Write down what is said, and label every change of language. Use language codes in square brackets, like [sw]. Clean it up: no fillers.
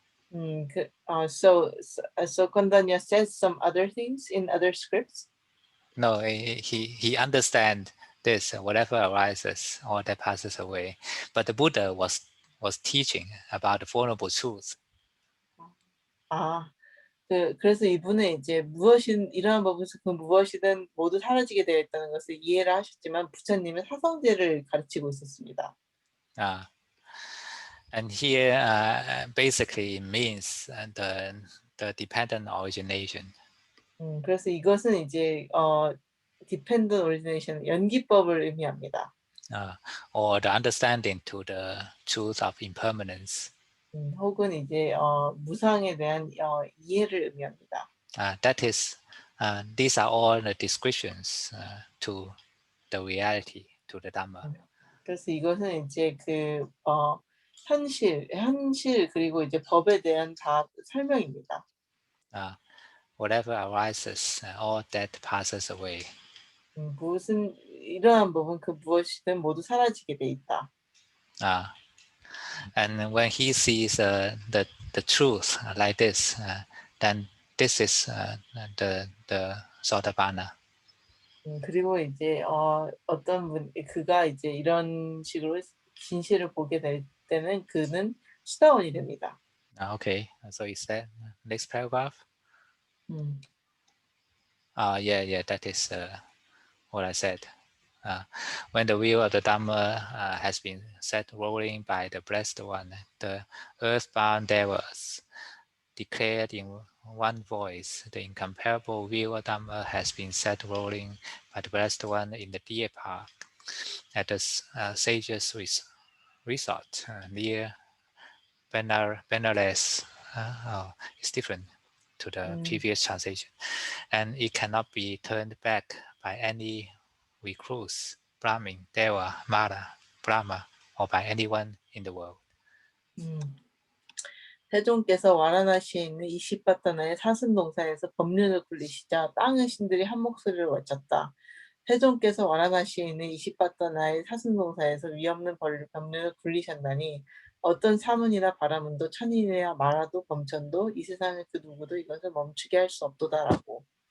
[en] So Kondanya says some other things in other scripts. No, he understands this, whatever arises or that passes away. But the Buddha was teaching about the Four Noble Truths. [ko] 그래서 이분은 이제 이러한 법에서 그 무엇이든 모두 사라지게 되어 있다는 것을 이해를 하셨지만 부처님은 사성제를 가르치고 있었습니다. [en] And here basically means the dependent origination. [ko] 그래서 이것은 이제 dependent origination, 연기법을 의미합니다. [en] Or the understanding to the truth of impermanence. [ko] 혹은 이제 무상에 대한 이해를 의미합니다. [en] That is, these are all the descriptions to the reality, to the Dhamma. [ko] 그래서 이것은 이제 그 현실 그리고 이제 법에 대한 다 설명입니다. [en] Whatever arises, all that passes away. [ko] 무슨 이러한 법은 그 무엇이든 모두 사라지게 돼 있다. [en] And when he sees the truth like this, then this is the Sotapanna. [ko] 그리고 이제 어떤 분 그가 이제 이런 식으로 진실을 보게 될 때는 그는 수다원이 됩니다. [en] Okay, so is that next paragraph? 음. Yeah, that is what I said. When the wheel of the Dhamma has been set rolling by the Blessed One, the earthbound devas declared in one voice, the incomparable wheel of Dhamma has been set rolling by the Blessed One in the deer park at the sage's resort near Benares. It's different to the previous translation. And it cannot be turned back by any recluse, Brahmin, Deva, Mara, Brahma, or by anyone in the world. [ko] 세종께서 와라나시에 있는 이시파타나의 사슴동산에서 법륜을 굴리시자 땅의 신들이 한 목소리를 외쳤다. 세종께서 와라나시에 있는 이시파타나의 사슴동산에서 위없는 법륜을 굴리셨나니 어떤 사문이나 바라문도 천인이나 마라도 범천도 이 세상의 그 누구도 이것을 멈추게 할 수 없도다라고.